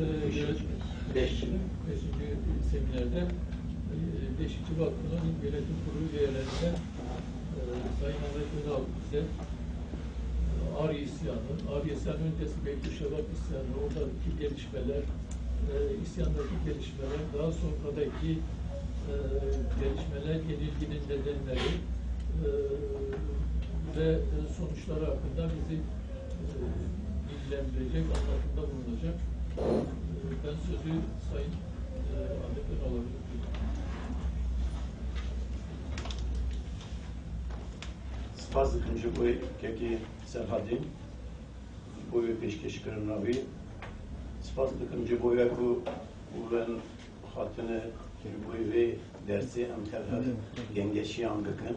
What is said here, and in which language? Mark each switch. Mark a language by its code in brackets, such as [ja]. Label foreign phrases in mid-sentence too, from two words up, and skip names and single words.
[tr] beşinci seminerde Beşikçi Vakfı'nın yönetim kurulu üyelerinden Sayın Ahmet Önal bize Ağrı İsyanı, Ağrı İsyanı öncesi Beytüşşevak İsyanı, oradaki gelişmeler, isyandaki gelişmeler, daha sonradaki gelişmeler, yenilginin nedenleri ve sonuçları hakkında bizi bilgilendirecek, anlatımda bulunacak. Ben sözü Sayın Ahmet Önal'a bırakıyorum. [ku] Spas dikim ji bo yekekî serhadîn bo wê pêşkêşkirina wî. Spas dikim ji bo we ku û hatine ji bo wê dersê em tev gengeşiyan bikin.